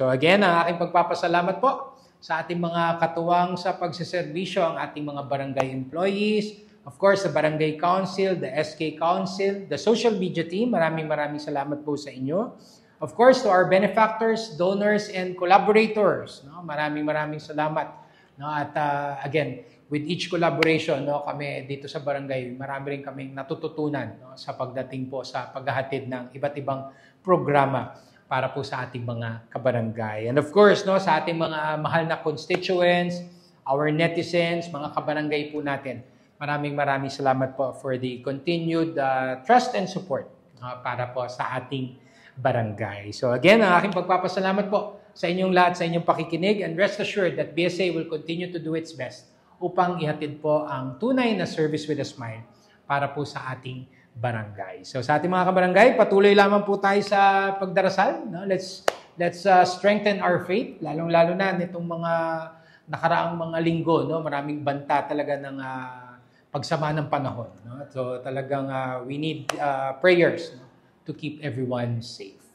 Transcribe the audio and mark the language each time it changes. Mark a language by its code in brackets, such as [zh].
[tl] So again, ang aking pagpapasalamat po sa ating mga katuwang sa pagseserbisyo, ang ating mga barangay employees, of course, [en] the Barangay Council, the SK Council, the social media team, [tl] maraming salamat po sa inyo. [en] Of course, to our benefactors, donors, and collaborators, no? [tl] Maraming salamat. No? At again, with each collaboration, no, kami dito sa barangay, marami rin kaming natututunan, no, sa pagdating po sa paghahatid ng iba't ibang programa para po sa ating mga kabarangay. [en] And of course, [tl] no, sa ating mga mahal na constituents, [en] our netizens, [tl] mga kabarangay po natin, maraming salamat po [en] for the continued trust and support [tl] para po sa ating barangay. So again, ang aking pagpapasalamat po sa inyong lahat, sa inyong pakikinig, [en] and rest assured that BSA will continue to do its best [tl] upang ihatid po ang tunay na [en] service with a smile [tl] para po sa ating barangay. So sa ating mga kabarangay, patuloy lamang po tayo sa pagdarasal. No? [en] Let's strengthen our faith, [tl] lalong-lalo na nitong mga nakaraang mga linggo. No? Maraming banta talaga ng pagsama ng panahon. No? So talagang [en] we need prayers, no, to keep everyone safe.